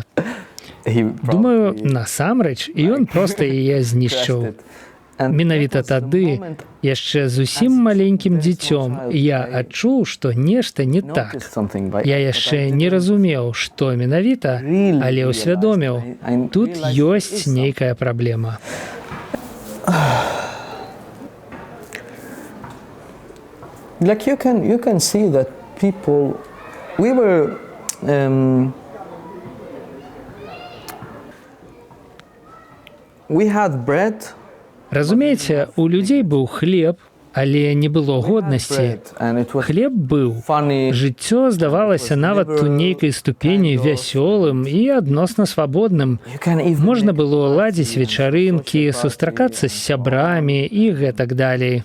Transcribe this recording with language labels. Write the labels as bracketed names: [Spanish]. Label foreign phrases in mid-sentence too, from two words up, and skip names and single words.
[Belarusian] Думаю, насамрэч, ён проста яе знішчыў. Менавіта тады, яшчэ зусім маленькім дзіцём, я адчуў, што нешта не так. Я яшчэ не разумеў, што менавіта, але ўсвядоміў, тут ёсць нейкая праблема. [English] Like you can see that people, we were we had bread. [Belarusian] Разумееце, у людзей быў хлеб, але не было годнасці. Хлеб быў. Жыццё здавалася нават у нейкай ступені вясёлым і адносна свабодным. Можна было ладзіць вечарынкі, сустракацца з сябрамі і гэтак далей.